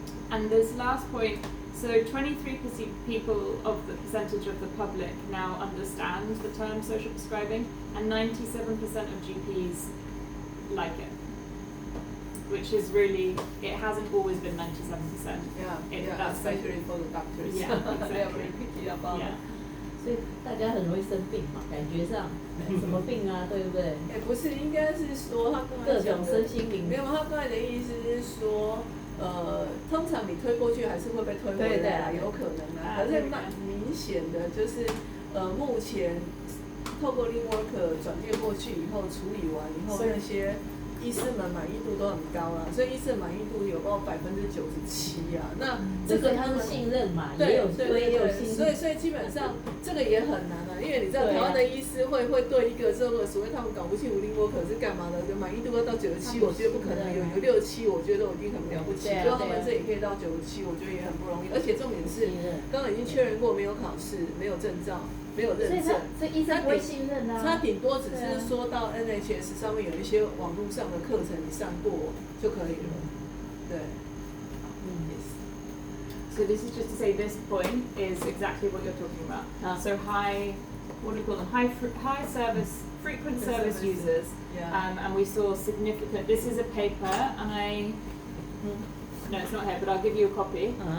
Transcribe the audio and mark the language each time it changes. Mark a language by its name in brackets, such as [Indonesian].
[English] And this last point, so 23% people of the percentage of the public now understand the term social prescribing, and 97% of GPs like it, which is really, it hasn't always been 97%. That's especially for the doctors. Yeah, They are exactly. very picky about it. [Chinese] 所以大家很容易生病嘛，感觉上什么病啊，对不对？不是，应该是说他刚才讲的各种身心灵没有，他刚才的意思是说，通常你推过去还是会被推回来，有可能啊。可是蛮明显的就是，目前透过 link worker 转介过去以后，处理完以后，那些医师们满意度都很高啦，所以医师的满意度有到97%啊。那这个他是信任嘛，对也有推，也有信任。所以基本上这个也很难啊，因为你知道台湾的医师会对一个这个所谓他们搞不清楚 link worker 是干嘛的，就满意度要到97%，我觉得不可能，有67%，我觉得我已经很了不起。就他们这里可以到97%，我觉得也很不容易。而且重点是，刚刚已经确认过没有考试，没有证照。没有认证，所以医生不会信任啊。他顶多只是说到 NHS 上面有一些网络上的课程你上过就可以了。对。 [English] So this is just to say this point is exactly what you're talking about. So high, what do you call them? High service, frequent service users. And we saw significant. This is a paper, and no, it's not here, but I'll give you a copy.